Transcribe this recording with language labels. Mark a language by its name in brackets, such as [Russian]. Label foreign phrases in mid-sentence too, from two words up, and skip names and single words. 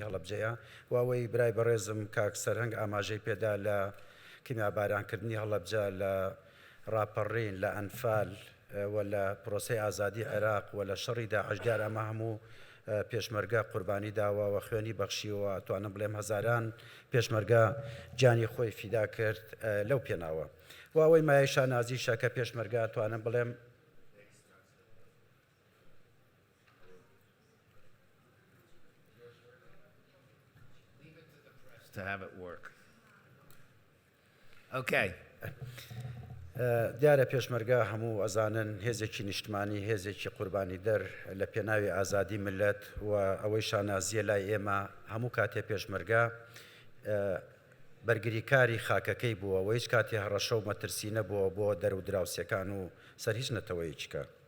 [Central Kurdish] هەڵەبجەیە و ئەوەی برای بەڕێزم کاک سەرهەنگ ئاماژەی پێدا لە کیمیابارانکردنی هەڵەبجە لە ڕاپەڕین لە ئەنفال و لە پرۆسەی ئازادی عێراق و لە شەڕی داعش دیار ئەمە هەموو پێشمەرگە قوربانی داوە و خوێنی بەخشیەوە توانم بڵێم هەزاران پێشمەرگە جانی خۆی فیدا کرد لەو پێناوە و ئەوەی مایە شانازیشە کە پێشمەرگە توانم بڵێم [English] to have it work. Okay. [Central Kurdish] دیارە پێشمەرگە هەموو ئەزانن هێزێکی نیشتمانی هێزێکی قوربانی دەر لە پێناوی ئازادی ملت و ئەوەی شانازیە لای ئێمە هەموو کاتێ پێشمەرگە بەرگریکاری خاکەکەی بووە و هیچ کاتی هەڕەشە و مەترسی نەبووە بۆ دەرو دراوسەکان و سەر هیچ نەتەوەیچکە